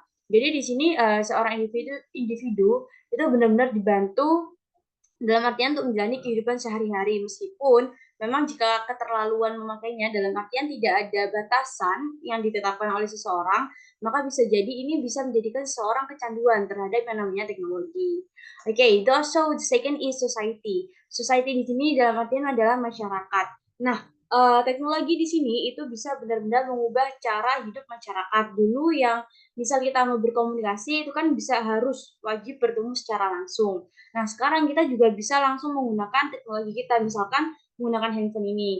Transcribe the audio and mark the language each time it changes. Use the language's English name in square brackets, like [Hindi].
[Indonesian] Jadi di sini seorang individu itu benar-benar dibantu dalam artian untuk menjalani kehidupan sehari-hari, meskipun memang jika keterlaluan memakainya dalam artian tidak ada batasan yang ditetapkan oleh seseorang, maka bisa jadi ini bisa menjadikan seseorang kecanduan terhadap yang namanya teknologi. [English] Oke, so the second is society. [Indonesian] Society di sini dalam artian adalah masyarakat. Nah, teknologi di sini itu bisa benar-benar mengubah cara hidup masyarakat. Dulu yang misal kita mau berkomunikasi itu kan bisa harus wajib bertemu secara langsung. Nah, sekarang kita juga bisa langsung menggunakan teknologi kita, misalkan menggunakan handphone ini.